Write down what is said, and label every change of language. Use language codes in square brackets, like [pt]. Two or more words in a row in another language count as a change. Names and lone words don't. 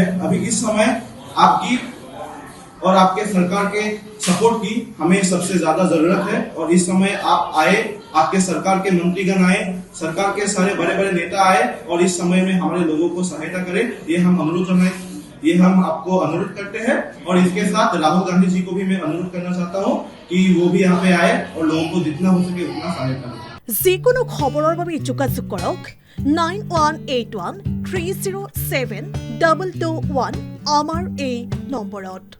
[hi] अभी इस समय आपकी और आपके सरकार के सपोर्ट की हमें सबसे ज्यादा जरूरत है और इस समय आप आए, आपके सरकार के मंत्रीगण आए, सरकार के सारे बड़े बड़े नेता आए और इस समय में हमारे लोगों को सहायता करें, ये हम अनुरोध ये हम आपको अनुरोध करते हैं। और इसके साथ राहुल गांधी जी को भी मैं अनुरोध करना चाहता हूँ कि वो भी यहाँ पे आए और लोगों को जितना हो सके उतना सहायता करें। [as] যিকোনো খবৰৰ বাবে যোগাযোগ কৰক 9181 307 221 আমাৰ এই নম্বৰত।